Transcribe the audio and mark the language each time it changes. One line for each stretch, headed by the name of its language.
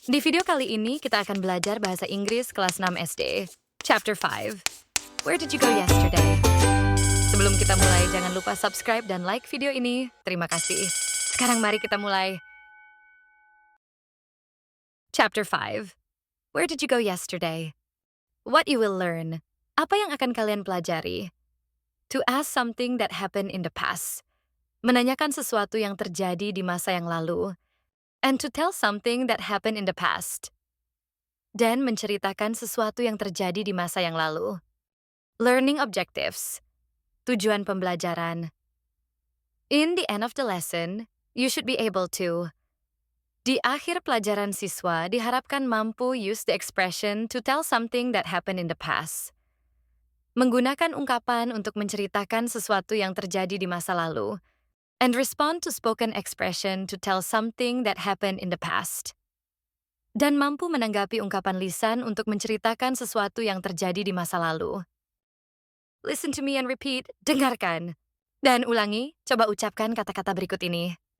Indonesian: Di video kali ini, kita akan belajar Bahasa Inggris Kelas 6 SD.
English: Chapter 5. Where did you go yesterday?
Indonesian: Sebelum kita mulai, jangan lupa subscribe dan like video ini. Terima kasih. Sekarang mari kita mulai.
English: Chapter 5. Where did you go yesterday? What you will learn.
Indonesian: Apa yang akan kalian pelajari?
English: To ask something that happened in the past.
Indonesian: Menanyakan sesuatu yang terjadi di masa yang lalu.
English: And to tell something that happened in the past.
Indonesian: Dan menceritakan sesuatu yang terjadi di masa yang lalu.
English: Learning objectives.
Indonesian: Tujuan pembelajaran.
English: In the end of the lesson, you should be able to.
Indonesian: Di akhir pelajaran siswa diharapkan mampu
English: use the expression to tell something that happened in the past.
Indonesian: Menggunakan ungkapan untuk menceritakan sesuatu yang terjadi di masa lalu.
English: And respond to spoken expression to tell something that happened in the past.
Indonesian: Dan mampu menanggapi ungkapan lisan untuk menceritakan sesuatu yang terjadi di masa lalu.
English: Listen to me and repeat,
Indonesian: dengarkan. Dan ulangi, coba ucapkan kata-kata berikut ini.